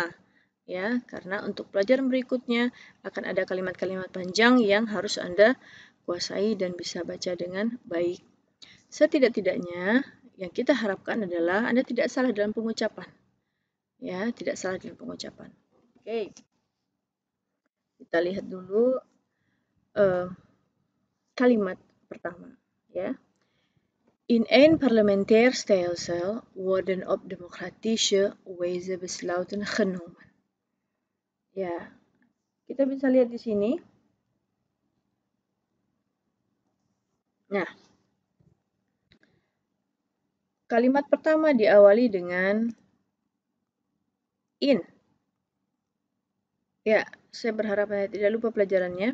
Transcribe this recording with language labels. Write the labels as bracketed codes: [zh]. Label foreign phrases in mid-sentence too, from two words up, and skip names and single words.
[id] Ya, karena untuk pelajaran berikutnya akan ada kalimat-kalimat panjang yang harus Anda kuasai dan bisa baca dengan baik. Setidak-tidaknya yang kita harapkan adalah Anda tidak salah dalam pengucapan. Ya, tidak salah dalam pengucapan. Oke. Kita lihat dulu kalimat pertama, ya. [nl] In een parlementair stelsel worden op democratische wijze besluiten genomen. [id] Ya, kita bisa lihat di sini. Nah, kalimat pertama diawali dengan in. Ya, saya berharap Anda tidak lupa pelajarannya.